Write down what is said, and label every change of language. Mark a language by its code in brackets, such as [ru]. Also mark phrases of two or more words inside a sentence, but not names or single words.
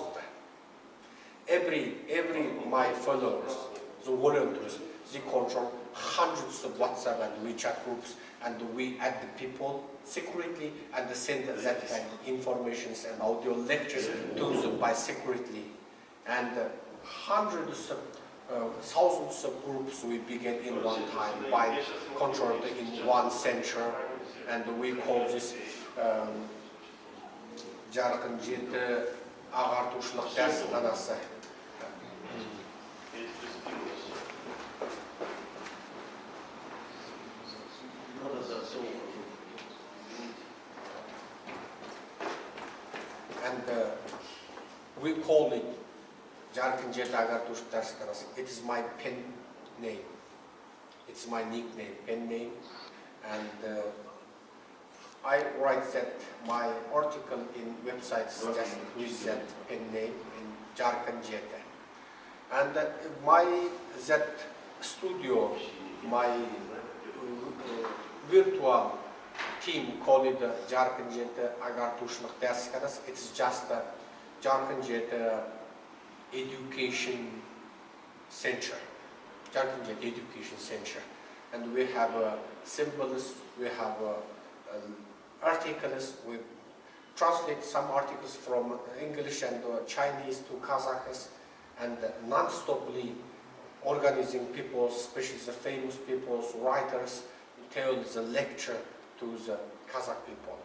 [en] Every my followers, the volunteers, they control hundreds of WhatsApp and WeChat groups, and we add the people secretly and send that kind of information and audio lectures to them by secretly. And hundreds of thousands of groups we began in one time by controlled in one center, and we call this Жарқын жеті ағартушылық дәрісханасы. And we call it Жарқын жеті ағартушылық дәрісханасы. It is my pen name. It's my nickname, pen name, and I write that my article in websites just with that pen name in Жарқын жеті. And my that studio, my virtual team called it Жарқын жеті ағартушылық дәрісханасы. It's just a Жарқын жеті education center. Jargon Education Center. and we have symbols, we have articles, we translate some articles from English and Chinese to Kazakh, and non-stoply organizing people, especially the famous people, writers, tell the lecture to the Kazakh people.